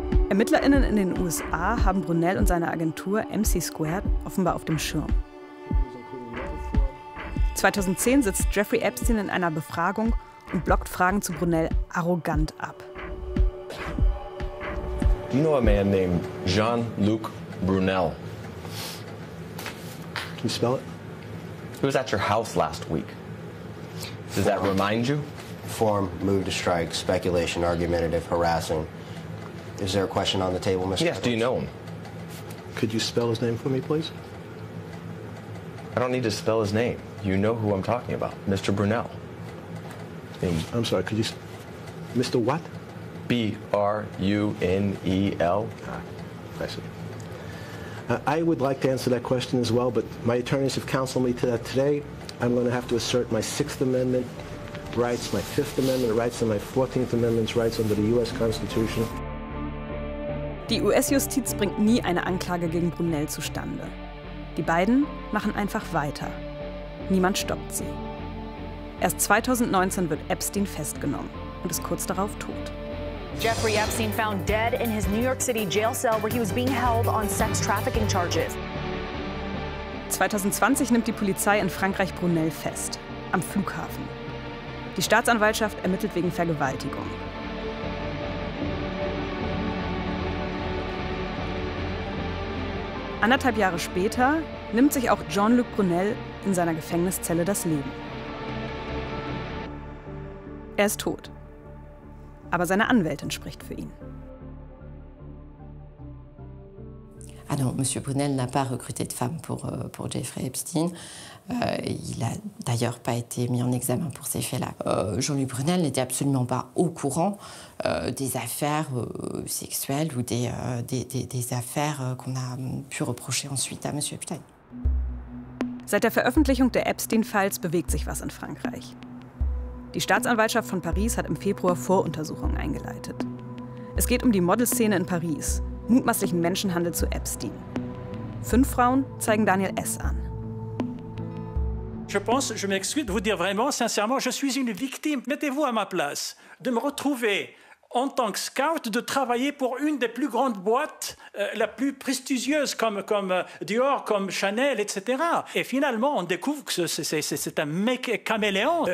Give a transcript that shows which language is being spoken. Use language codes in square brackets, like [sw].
[de] ErmittlerInnen in den USA haben Brunel und seine Agentur MC Squared offenbar auf dem Schirm. 2010 sitzt Jeffrey Epstein in einer Befragung und blockt Fragen zu Brunel arrogant ab. [en] Do you know a man named Jean-Luc Brunel? Can you spell it? He was at your house last week. Does that remind you? Form, mood to strike, speculation, argumentative, harassing. Is there a question on the table, Mr. Yes, Edwards? Do you know him? Could you spell his name for me, please? I don't need to spell his name. You know who I'm talking about, Mr. Brunel. And I'm sorry, could you... Mr. what? B-R-U-N-E-L. Ah, I see. I would like to answer that question as well, but my attorneys have counseled me to that today. I'm going to have to assert my Sixth Amendment rights, my Fifth Amendment rights, and my 14th Amendment's rights under the U.S. Constitution. [de] Die US-Justiz bringt nie eine Anklage gegen Brunel zustande. Die beiden machen einfach weiter. Niemand stoppt sie. Erst 2019 wird Epstein festgenommen und ist kurz darauf tot. [en] Jeffrey Epstein found dead in his New York City jail cell, where he was being held on sex trafficking charges. [de] 2020 nimmt die Polizei in Frankreich Brunel fest, am Flughafen. Die Staatsanwaltschaft ermittelt wegen Vergewaltigung. Anderthalb Jahre später nimmt sich auch Jean-Luc Brunel in seiner Gefängniszelle das Leben. Er ist tot. Aber seine Anwältin spricht für ihn. [fr] Ah non, Monsieur Brunel n'a pas recruté de femme pour Jeffrey Epstein. Il a d'ailleurs pas été mis en examen pour ces faits-là. Jean-Luc Brunel n'était absolument pas au courant des affaires sexuelles ou des affaires qu'on a pu reprocher ensuite à Monsieur Epstein. [de] Seit der Veröffentlichung der Epstein-Files bewegt sich was in Frankreich. Die Staatsanwaltschaft von Paris hat im Februar Voruntersuchungen eingeleitet. Es geht um die Modelszene in Paris, mutmaßlichen Menschenhandel zu Epstein. Fünf Frauen zeigen Daniel S. an. [fr] Je pense, je m'excuse de vous dire vraiment, sincèrement, je suis une victime. Mettez-vous à ma place, de me retrouver en tant que scout, de travailler pour une des plus grandes boîtes, la plus prestigieuse, comme Dior, comme Chanel, etc. Et finalement, on découvre que c'est un mec caméléon.